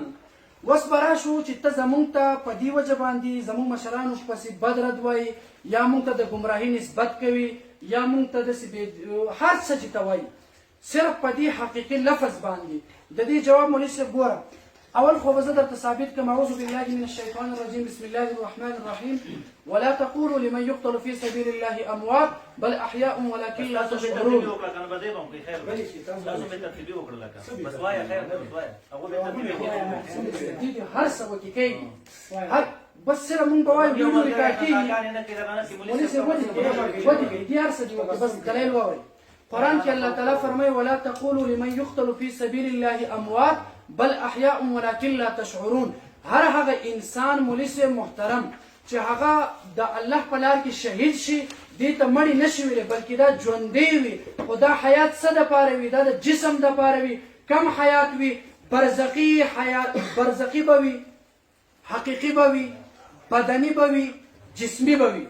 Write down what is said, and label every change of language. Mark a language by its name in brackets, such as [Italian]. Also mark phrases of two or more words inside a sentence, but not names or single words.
[Pashto] اوس به راشو چې ته زمونږ ته په دې وجه باندې زمونږ مشرانو پسې بد رد وایي یا مونږ ته د ګمراهي نسبت کوي یا مونږ ته داسې هر څه چې ته وایي صرف په دې حقیقي لفظ باندې د دې جواب مولوي صاحب ګوره. اول خو به زه درته ثابت کړم [Arabic] اعوذ بالله من الشیطان الرجیم بسم الله الرحمن الرحیم ولا تقولوا لمن يقتل في سبيل الله اموات بل احياء ولكن لا تشعرون. [Pashto] هر څه وکړي کوي بس سره مونږ به وایو ویډیو ریکارډ کېږي مولوي صاحب ودې دې هر څه دې وکړي بس دلیل ووایي. قرآن کې الله تعالی فرمایي [Arabic] ولا تقولوا لمن يقتل في سبيل الله اموات بل احياء ولكن لا تشعرون. [Pashto] هر هغه انسان مولوي صاحب محترم چې هغه د الله په لار کې شهید شي دې ته مړی نشي ویلی بلکې دا ژوندی وي. خو دا حیات څه دپاره وي؟ دا د جسم دپاره وي. کم حیات وي؟ برزخي حیات، برزخي به وي، حقیقي به وي، بدني به وي، جسمي به وي.